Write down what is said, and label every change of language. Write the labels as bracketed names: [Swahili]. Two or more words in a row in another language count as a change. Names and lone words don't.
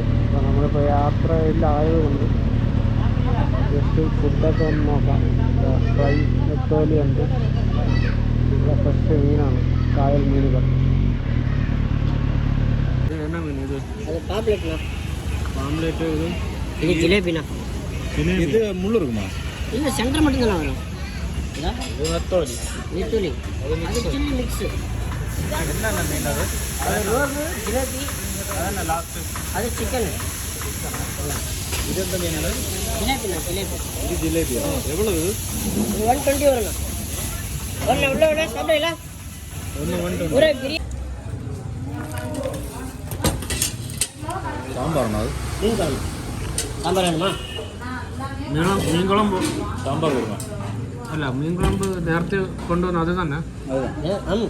[Malayalam] അപ്പോൾ നമ്മളിപ്പോൾ യാത്രയിലായതുകൊണ്ട് ജസ്റ്റ് ഫുഡൊക്കെ ഒന്ന് നോക്കാം. ഫ്രൈ നെത്തോലി ഉണ്ട്, ഇവിടെ ഫ്രഷ് മീനാണ്, കായൽ മീനുകൾ. ഇത് എന്നാ മീൻ? ഇത് പാംപ്ലേറ്റ്. [Tamil] இது ஜிலேபிண்ணா. இது முள்ளு இருக்குமா? இல்லை, சென்டர் மட்டும்தானே வரும். [Malayalam] ഇത് നെത്തോലി. [Tamil] நெத்துலி அது [English] chilli mix. [Tamil] என்னென்ன மீன் அது? ரோகு, ஜிலேபி, அதான் லாஸ்ட்டு. அது சிக்கன். இது எந்த மீன்? ஜிலேபிண்ணா, ஜிலேபி. இது ஜிலேபியா? எவ்வளவு? 120 வரும்ண்ணா. ஒன்று உள்ள சாப்பிடல ஒரு பிரியாணி. சாம்பார்ண்ணா அது? மீன் குழம்பு. சாம்பார் வேணுமா? [Malayalam] മീൻ കുളമ്പ്. [Tamil] சாம்பார் கொடுங்க. [Malayalam] അല്ല, മീൻ കുളമ്പ് നേരത്തെ കൊണ്ടുവന്ന അത് തന്നെ. [Tamil] ஆமாம்.